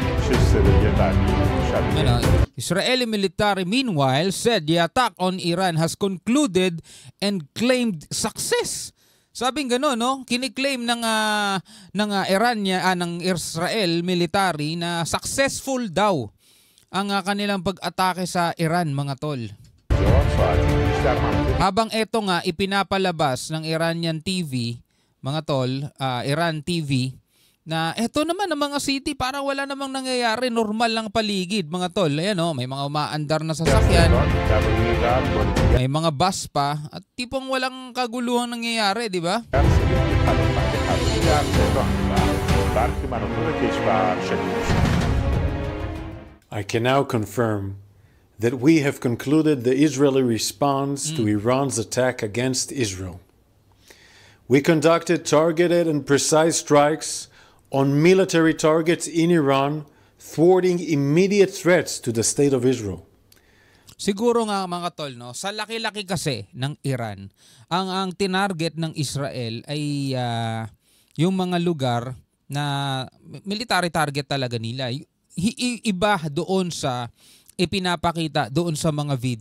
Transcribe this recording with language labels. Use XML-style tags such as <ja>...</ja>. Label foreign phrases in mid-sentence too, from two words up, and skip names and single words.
<tl>صدای قوی شبیه Ano,</tl> <en>Israeli military meanwhile said the attack on Iran has concluded and claimed success.</en> <tl>Sabing gano'n, no? Kiniklaim ng Israel military na successful daw ang kanilang pag-atake sa Iran, mga tol.</tl> <fa>ساعتی پیش در منطقه</fa> <tl>Habang eto nga ipinapalabas ng Iranian TV, mga tol, Iran TV, na eto naman ang mga city parang wala namang nangyayari, normal lang paligid, mga tol. Ayan o, may mga umaandar na sasakyan, در روی غرب با دیگر may mga bus pa, at tipong walang kaguluhang nangyayari, di ba?</tl> <fa>صدای پدافند هوایی در تهران و برخی مناطق کشور شنیده شد.</fa> <en>I can now confirm that we have concluded the Israeli response to Iran's attack against Israel. We conducted targeted and precise strikes on military targets in Iran, thwarting immediate threats to the state of Israel.</en> <tl>Siguro nga mga tol, no, sa laki-laki kasi ng Iran, ang tinarget ng Israel ay yung mga lugar na</tl> <en>military target</en> <tl>talaga nila. Iba doon sa ipinapakita doon sa mga video.</tl>